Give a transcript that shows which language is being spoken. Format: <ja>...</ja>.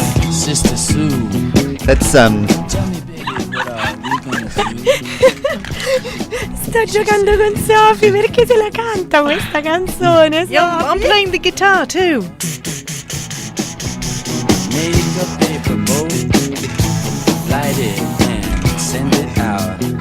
<en>Sister Sue. That's Tell me, baby, what are we gonna do?</en> <it>Sto giocando con Sophie perché se la canta questa canzone.</it> <en>Yeah, I'm playing the guitar too. Make a paper boat, light it and send it out.</en>